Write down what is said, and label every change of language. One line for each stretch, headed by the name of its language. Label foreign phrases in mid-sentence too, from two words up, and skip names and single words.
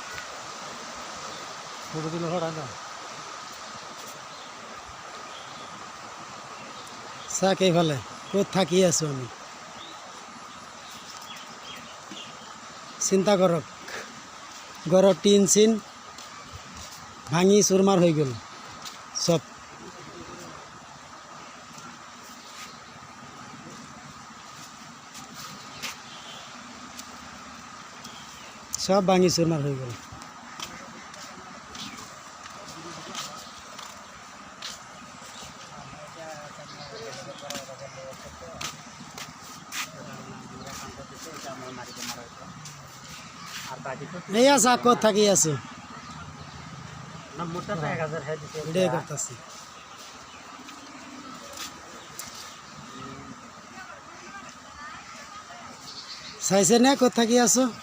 Assamese: চাক এইফালে ক'ত থাকি আছো আমি চিন্তা কৰক ঘৰৰ টিন চিন ভাঙি চুৰমাৰ হৈ গ'ল সব সব
Bangla: ভাঙি চুরমার হয়ে গেল
Assamese: এই আসা কত থাকি আছো
Bangla: ভিডিও করতেছি
Assamese: চাইছে না কত থাকি আছো